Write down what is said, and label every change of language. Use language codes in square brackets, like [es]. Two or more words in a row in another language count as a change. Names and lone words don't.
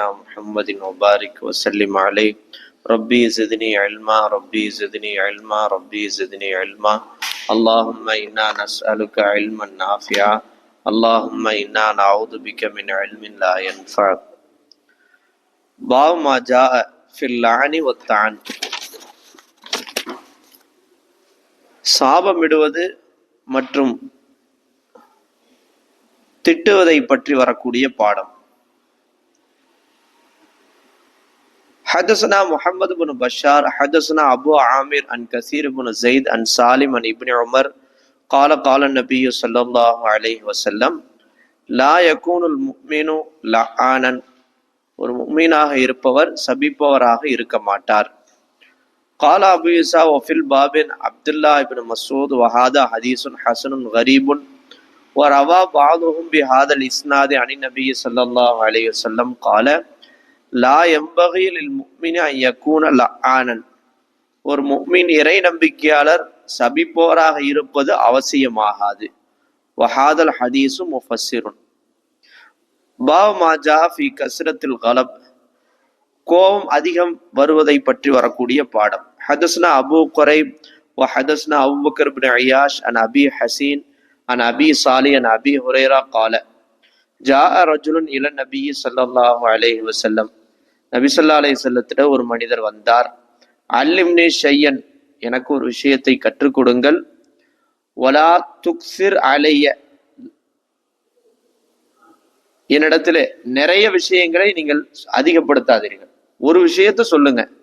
[ar] محمد وبارك وسلم عليه ربي زدني علما ربي زدني علما ربي زدني علما اللهم إنا نسألك علما نافعا اللهم إنا نعوذ بك من علم لا ينفع باب ما جاء في اللعن والطعن [ta] சாபமிடுவது மற்றும் திட்டுவதை பற்றி வரக்கூடிய பாடம். [ar] حدثنا محمد بن بشار حدثنا أبو عامر عن كثير بن زيد عن سالم عن ابن عمر قال قال النبي صلى الله عليه وسلم لا يكون المؤمن لعانا [ta] ஒரு முஃமினாக இருப்பவர் சபிப்பவராக இருக்க மாட்டார். [ar] قال أبو عيسى وفي الباب عبد الله بن مسعود وهذا حديث حسن غريب وروى بعضهم بهذا الإسناد عن النبي صلى الله عليه وسلم قال لا ينبغي للمؤمن أن يكون لعانا [ta] ஒரு முஃமின் இறை நம்பிக்கையாளர் சபிப்போராக இருப்பது அவசியமாகாது. [ar] وهذا الحديث مفسر باب ما جاء في كثرة الغضب [ta] கோபம் அதிகம் வருவதை பற்றி வரக்கூடிய பாடம். [ar] حدثنا أبو قريب وحدثنا أبو بكر بن عياش عن أبي حسين عن أبي صالح عن أبي هريرة قال جاء رجل إلى النبي صلى الله عليه وسلم [ta] நபி ஸல்லல்லாஹு அலைஹி வஸல்லத்திட ஒரு மனிதர் வந்தார். [ar] علمني شيئا [ta] எனக்கு ஒரு விஷயத்தை கற்றுக் கொடுங்கள். [ar] ولا تكثر علي [ta] என்னிடத்துல நிறைய விஷயங்களை நீங்கள் அதிகப்படுத்தாதீர்கள், ஒரு விஷயத்த சொல்லுங்க.